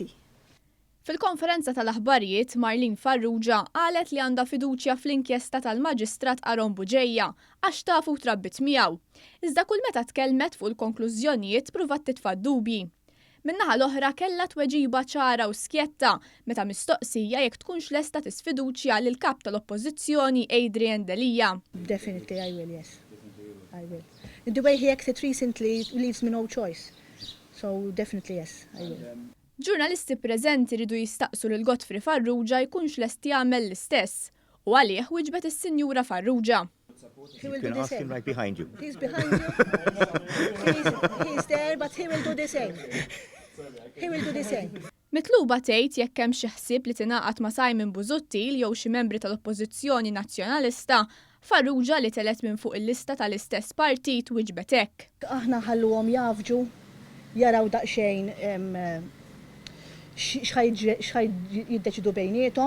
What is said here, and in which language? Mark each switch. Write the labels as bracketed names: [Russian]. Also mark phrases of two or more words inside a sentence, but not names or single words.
[Maltese] Fil-konferenza tal-aħbarijiet, Marlin Farrugia qalet li għandha fiduċja fl-inkjesta tal-Maġistrat Aron Buġejja għax tafu trabbit miegħu. Iżda kull meta tkellmet fuq il-konklużjonijiet pruvat titfa' dubji. Min-naħa l-oħra kellha tweġiba ċara u skjetta meta mistoqsija jekk tkunx lesta tisfiduċja lil kap tal-Oppożizzjoni Adrian Delija. [English] Definitely I will, yes. I will. The way he acted recently leaves me no choice. So definitely yes, I will. [Maltese] Ġurnalisti preżenti ridu jistaqsu lil Godfrey Farrugia jkunx lest jagħmel l-istess u għalih wieġbet is-Sinjura Farrugia. [English] He will You do can the ask him same. right behind you. He's behind you. He's there, but he will do the same. He will do the same. [Maltese] Mitluba tgħid jekk hemm xi ħsieb li tingħaqad ma' Simon Busuttil jew xi membri tal-Oppożizzjoni Nazzjonalista, Farrugia li telet minn fuq il-lista tal-istess partit wieġbet hekk. Aħna ħalluhom jafġu, jaraw daqsxejn x'ħaj jiddeċidu bejniethom.